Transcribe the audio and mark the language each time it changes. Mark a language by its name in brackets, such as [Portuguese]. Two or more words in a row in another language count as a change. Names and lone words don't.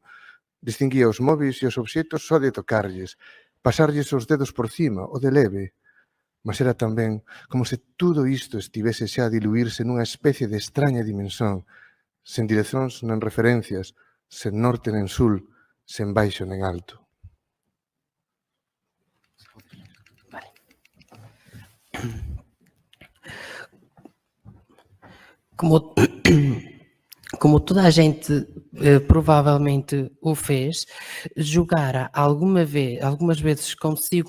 [Galician] Distinguía os móveis e os obxetos só de tocarlles, pasarlles os dedos por cima, o de leve. Mas era tamén como se tudo isto estivese xa a diluirse nunha especie de extraña dimensón, sen direzóns nen referencias, sen norte nen sul, sen baixo nen alto. Vale. [Portuguese] Como toda a gente provavelmente o fez, jogara algumas vezes consigo